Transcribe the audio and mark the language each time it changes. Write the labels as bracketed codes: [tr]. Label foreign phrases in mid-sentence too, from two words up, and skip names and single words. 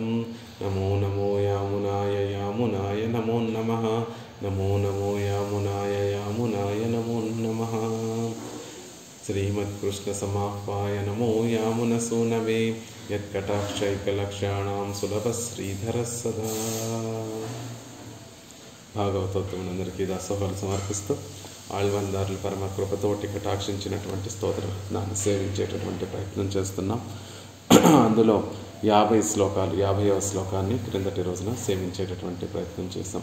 [sa] नमो नमो यामुनाय यामुनाय नमो नमः। नमो नमो यामुनाय यामुनाय नमो नमः। श्रीमत्कृष्णसमाह्वाय नमो यामुनसूनवे यत्कटाक्षैकलक्षाणां सुलभश्रीधरः सदा। [te] భాగవతోత్తములందరికీ దాసోహాలు సమర్పిస్తూ ఆళ్వార్లు పరమ కృపతోటి కటాక్షించినటువంటి స్తోత్రాన్ని సేవించేటటువంటి ప్రయత్నం చేస్తున్నాం. అందులో 50 శ్లోకాలు 50వ శ్లోకాన్ని క్రిందటి రోజున సేవించేటటువంటి ప్రయత్నం చేస్తాం.